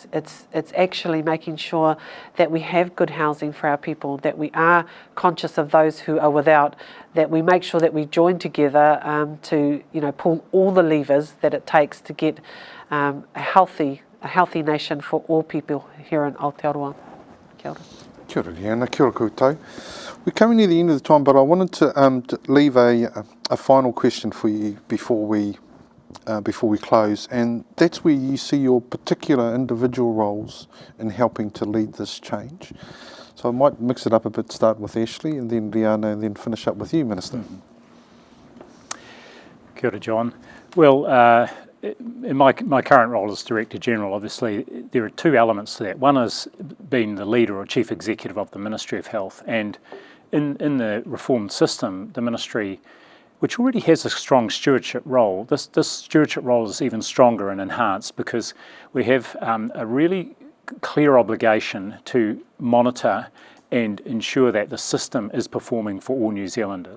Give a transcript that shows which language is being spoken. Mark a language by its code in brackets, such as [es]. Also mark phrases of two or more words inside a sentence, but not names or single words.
[en] It's actually making sure that we have good housing for our people, that we are conscious of those who are without, that we make sure that we join together to pull all the levers that it takes to get a healthy nation for all people here in Aotearoa. [mi] Kia ora. Kia ora, Riana. Kia ora koutou. [en] We're coming near the end of the time, but I wanted to leave a final question for you before we close, and that's where you see your particular individual roles in helping to lead this change. So I might mix it up a bit, start with Ashley, and then Riana, and then finish up with you, Minister. [mi] Kia ora, John. [en] Well, in my current role as Director General, obviously there are two elements to that. One is being the leader or chief executive of the Ministry of Health, and in the reformed system, the Ministry, which already has a strong stewardship role, this stewardship role is even stronger and enhanced because we have a really clear obligation to monitor and ensure that the system is performing for all New Zealanders.